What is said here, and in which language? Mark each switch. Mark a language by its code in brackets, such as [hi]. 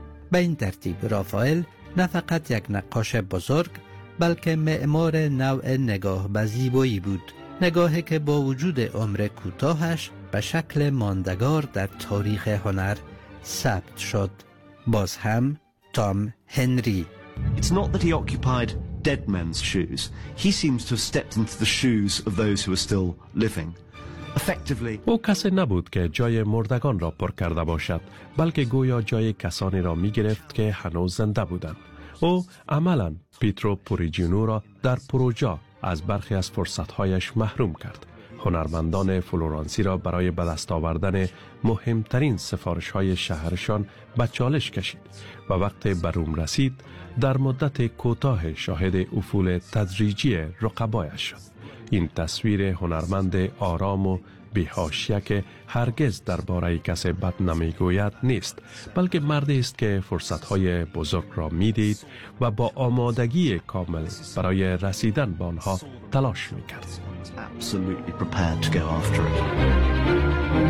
[fa] به این ترتیب رافائل نه فقط یک نقاش بزرگ، بلکه معمار نوع نگاه به زیبایی بود، نگاهی که با وجود عمر کوتاهش به شکل ماندگار در تاریخ هنر ثبت شد. باز هم تام هنری. [en] It's not that he occupied dead men's shoes. He seems to have stepped into the shoes of those who are still living. Effectively. [fa] او کسی نبود که جای مردگان را پر کرده باشد، بلکه گویا جای کسانی را می‌گرفت که هنوز زنده بودند. او عملاً پیترو پوریجینو را در پروجا از برخی از فرصت‌هایش محروم کرد. هنرمندان فلورانسی را برای به دست آوردن مهمترین سفارش‌های شهرشان به چالش کشید و وقتی به روم رسید، در مدت کوتاه شاهد افول تدریجی رقبایش شد. این تصویر هنرمند آرام و بی‌حاشیه که هرگز درباره کسی بد نمی‌گوید نیست، بلکه مردی است که فرصت‌های بزرگ را می‌دید و با آمادگی کامل برای رسیدن به آنها تلاش می‌کرد. [en] Absolutely prepared to go after it.